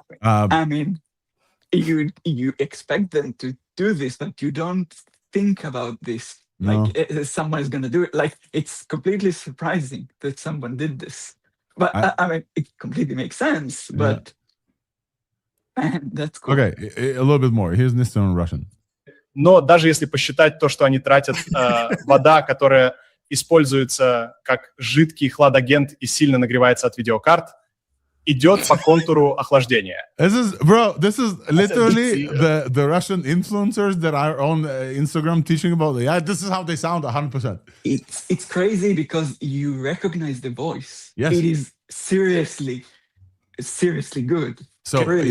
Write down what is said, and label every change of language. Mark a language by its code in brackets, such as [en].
[en] I mean, you expect them to do this, but you don't think about this. No. Like someone is going to do it. Like it's completely surprising that someone did this. But I mean, it completely makes sense, but... Man, that's cool. Okay, a little bit more. Here's Nistan in Russian. [ru] Но даже если посчитать то, что они тратят, вода, которая используется как жидкий хладагент и сильно нагревается от видеокарт, идет по контуру охлаждения. [en] This is literally the Russian influencers that are on Instagram teaching about AI. This is how they sound 100%. It's crazy because you recognize the voice. Yes. It is seriously good. So really,